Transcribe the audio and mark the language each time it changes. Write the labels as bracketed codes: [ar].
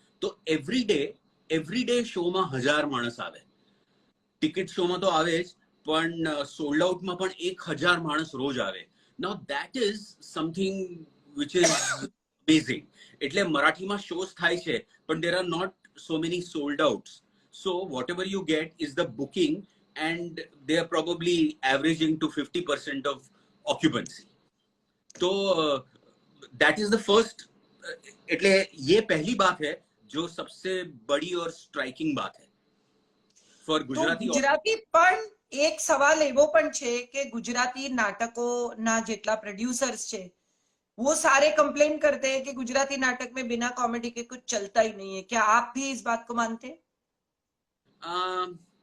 [gu] તો એવરીડે શોમાં 1000 માણસ આવે. ટિકિટ શોમાં તો આવે જ, પણ સોલ્ડ આઉટમાં પણ 1000 માણસ રોજ આવે. [en] Now that is something which is amazing. [gu] એટલે મરાઠીમાં શોઝ થાય છે, પણ [en] there are not so many sold outs. So whatever you get is the booking and they are probably averaging to 50% of occupancy. तो that is the first. [hi] એટલે ये पहली बात है जो सबसे बड़ी और स्ट्राइकिंग बात है [en] for Gujarati. [gu] ગુજરાતી પણ એક સવાલ એવો પણ છે કે ગુજરાતી નાટકોના જેટલા પ્રોડ્યુસર્સ છે [hi] वो सारे कंप्लेन करते हैं कि गुजराती नाटक में बिना कॉमेडी के कुछ चलता ही नहीं है, क्या आप भी इस बात को मानते हैं?